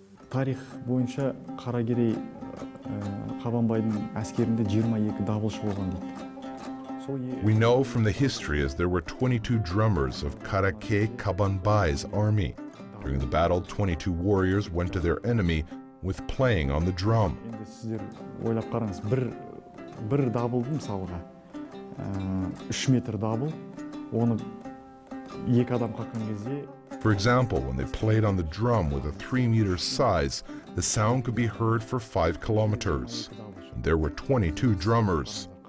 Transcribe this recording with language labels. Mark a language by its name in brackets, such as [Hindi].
[Kazakh] Тарих бойынша Қаракерей Қабанбайдың әскерінде 22 дабылшы болған дейді. [English] We know from the history as there were 22 drummers of Kazakh Kabanbay's army. During the battle, 22 warriors went to their enemy with playing on the drum. [Kazakh] Енді сіздер ойлап қараңыз, бір дабылды мысалға 3 метр дабыл, оны 2 адам қаққан кезде. [English] For example, when they played on the drum with a 3-meter size, the sound could be heard for 5 kilometers. And there were 22 drummers.